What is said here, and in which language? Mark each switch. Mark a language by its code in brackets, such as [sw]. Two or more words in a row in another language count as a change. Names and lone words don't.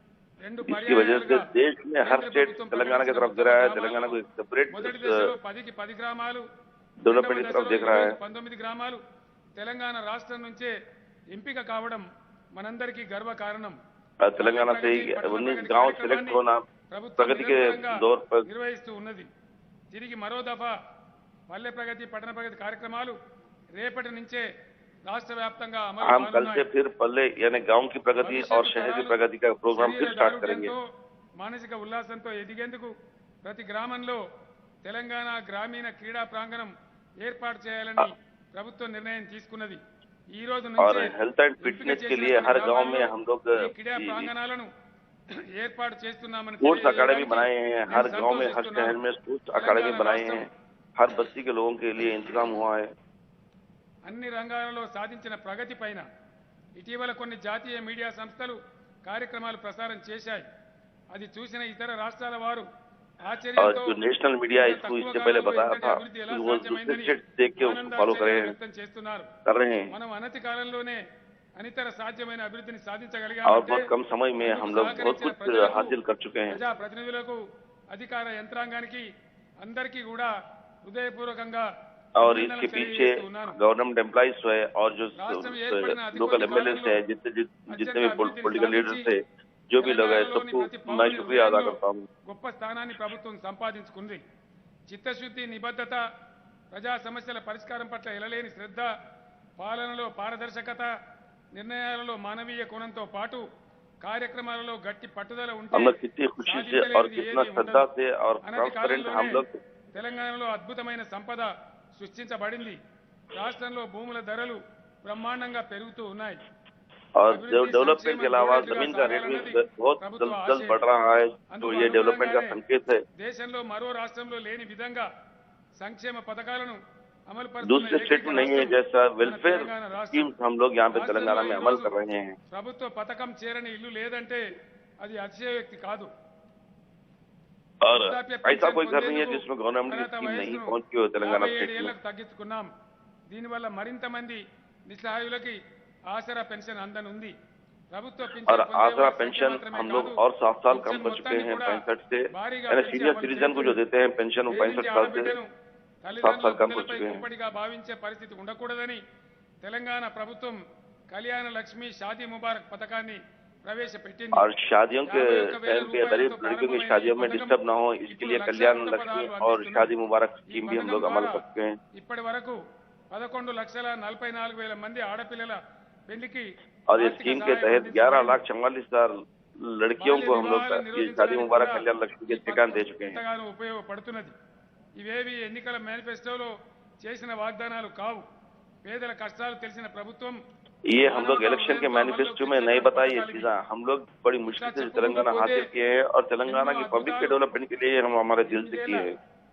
[hi] इसकी वजह से देश में हर स्टेट तेलंगाना की तरफ दे रहा है, तेलंगाना को एक सेपरेट [te] మొదటి దశలో 10కి 10 గ్రామాలు, [hi] डेवलपमेंट की तरफ देख रहा है। [te] 19 గ్రామాలు తెలంగాణ రాష్ట్రం నుంచే ఎంపిక కావడం మనందరికీ గర్వ కారణం. [hi] तेलंगाना से 19 गाँव सिलेक्ट होना प्रगति के दौर पर [te] నిర్వహిస్తూ ఉన్నది. తిరిగి మరో దఫా పల్లె ప్రగతి పట్టణ ప్రగతి కార్యక్రమాలు రేపటి నుంచే రాష్ట్ర వ్యాప్తంగా అమలు [hi] हम कल से फिर पल्ले यानी गांव की प्रगति और शहर की प्रगति का प्रोग्राम फिर स्टार्ट करेंगे। [te] మానసిక ఉల్లాసంతో ఎదిగేందుకు ప్రతి గ్రామంలో తెలంగాణ గ్రామీణ క్రీడా ప్రాంగణం ఏర్పాటు చేయాలని ప్రభుత్వం నిర్ణయం తీసుకున్నది. ఈ రోజు [hi] और [te] నుంచి [en] health and fitness [hi] के लिए हर गांव में हम लोग [te] క్రీడా ప్రాంగణాలను ఏర్పాటు చేస్తున్నామని [en] sports academy [hi] बनाए हैं, हर गांव में हर शहर में [en] sports academy [hi] बनाए हैं, हर बस्ती के लोगों के लिए इंतजाम हुआ है। [te] అన్ని రంగాలలో సాధించిన ప్రగతి పైన ఇటీవల కొన్ని జాతీయ మీడియా సంస్థలు కార్యక్రమాలు ప్రసారం చేశాయి. అది చూసిన ఇతర రాష్ట్రాల వారు [hi] और जो [en] national media [hi] इसको इससे पहले बताया था वो दूसरे स्टेट देख के उसको फॉलो कर रहे हैं [te] మనం అనతి కాలంలోనే అనితర సాధ్యమైన అభివృద్ధిని [hi] और [te] సాధించగలిగామంటే [hi] बहुत कम समय में हम लोग बहुत कुछ हासिल कर चुके हैं। [te] ప్రజా ప్రతినిధులకు అధికార యంత్రాంగానికి అందరికీ కూడా హృదయపూర్వకంగా [hi] और इसके पीछे [en] government employees [hi] है और जो [en] local MLA [hi] है, जितने भी [en] political leaders [hi] है, जो भी लोग है, सबको मैं शुक्रिया अदा करता हूँ। [te] గొప్ప స్థానాన్ని ప్రభుత్వం సంపాదించుకుంది. చిత్తశుద్ధి, నిబద్ధత, ప్రజా సమస్యల పరిష్కారం పట్ల ఎలలేని శ్రద్ధ, పాలనలో పారదర్శకత, నిర్ణయాలలో మానవీయ కోణంతో పాటు కార్యక్రమాలలో గట్టి పట్టుదల ఉంటే [hi] हम लोग कितनी खुशी से और कितना श्रद्धा से और ट्रांसपेरेंट हम लोग [te] తెలంగాణలో అద్భుతమైన సంపద సృష్టించబడింది. రాష్ట్రంలో భూముల ధరలు బ్రహ్మాండంగా పెరుగుతూ ఉన్నాయి. [hi] और डेवलपमेंट के अलावा जमीन का रेट भी बहुत जल्द बढ़ रहा है, तो ये डेवलपमेंट का संकेत है। [te] దేశంలో మరో రాష్ట్రంలో లేని విధంగా సంక్షేమ పథకాలను అమలు [hi] दूसरे स्टेट में नहीं है जैसा [en] welfare schemes [hi] हम लोग यहाँ पे तेलंगाना में अमल कर रहे हैं। [te] ప్రభుత్వ పథకం చేరని ఇల్లు లేదంటే అది అతిశయోక్తి కాదు. [hi] और ऐसा कोई घर नहीं है जिसमें गवर्नमेंट की स्कीम नहीं पहुंची हो तेलंगाना स्टेट में। [te] తగ్గించుకున్నాం. దీనివల్ల మరింత మంది నిస్సహాయులకి ఆసరా పెన్షన్ అందనుంది. ప్రభుత్వ [hi] और आसरा पेंशन हम लोग और 7 साल कम कर चुके हैं, 65 से यानी [en] senior citizen [hi] को जो देते हैं पेंशन वो 65 साल से 7 साल कम कर चुके हैं। [te] ఇప్పటిగా భావించే పరిస్థితి ఉండకూడదని తెలంగాణ ప్రభుత్వం కళ్యాణ లక్ష్మి షాదీ ముబారక్ పథకాన్ని ప్రవేశపెట్టింది. [hi] और शादियों के टाइम पे गरीब लड़कियों की शादियों में डिस्टर्ब ना हो, इसके लिए कल्याण लक्ष्मी और शादी मुबारक स्कीम भी हम लोग अमल कर चुके हैं। [te] ఇప్పటి వరకు 11,44,000 మంది ఆడపిల్లల పెళ్లికి [hi] और इस स्कीम के तहत 11,44,000 लड़कियों को हम लोग ये शादी मुबारक कल्याण लक्ष्मी के ठिकान दे चुके हैं। [te] ఉపయోగపడుతున్నది. ఇవేవి ఎన్నికల మేనిఫెస్టోలో చేసిన వాగ్దానాలు కావు. పేదల కష్టాలు తెలిసిన ప్రభుత్వం [hi] ये हम लोग इलेक्शन के मैनिफेस्टो में नहीं बताई ये चीजें, हम लोग बड़ी मुश्किल से तेलंगाना हासिल किए हैं और तेलंगाना की पब्लिक के डेवलपमेंट के लिए हम हमारे दिल से किए हैं।